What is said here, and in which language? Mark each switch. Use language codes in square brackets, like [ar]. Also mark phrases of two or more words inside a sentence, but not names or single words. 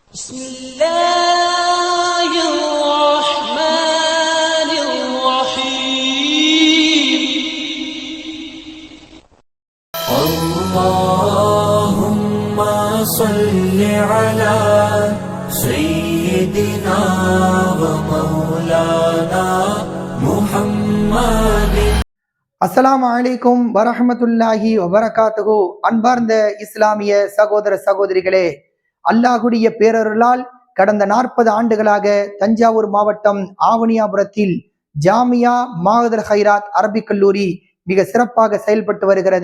[ar] بسم الله الرحمن الرحيم اللهم صل على سيدنا ومولانا محمد. السلام عليكم ورحمة الله وبركاته. [ta] அன்பார்ந்த இஸ்லாமிய சகோதர சகோதரிகளே, அல்லாஹுடைய பேரருளால் கடந்த 40 ஆண்டுகளாக தஞ்சாவூர் மாவட்டம் ஆவணியாபுரத்தில் ஜாமியா மாஹதுல் ஹைராத் அரபிக் கல்லூரி மிக சிறப்பாக செயல்பட்டு வருகிறது.